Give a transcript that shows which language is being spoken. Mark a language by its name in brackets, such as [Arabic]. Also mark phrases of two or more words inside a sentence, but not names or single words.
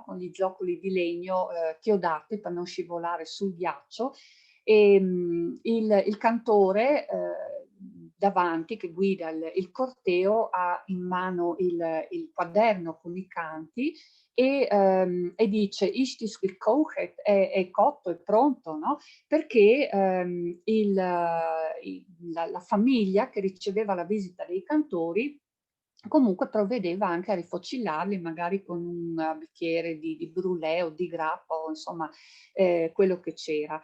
[Italian] Con gli zoccoli di legno chiodate per non scivolare sul ghiaccio. E il cantore davanti, che guida il corteo, ha in mano il quaderno con i canti e dice [German] "Ist is gekocht", [Italian] è cotto, è pronto, no? Perché la famiglia che riceveva la visita dei cantori comunque provvedeva anche a rifocillarli, magari con un bicchiere di brulè o di grappa, o insomma quello che c'era.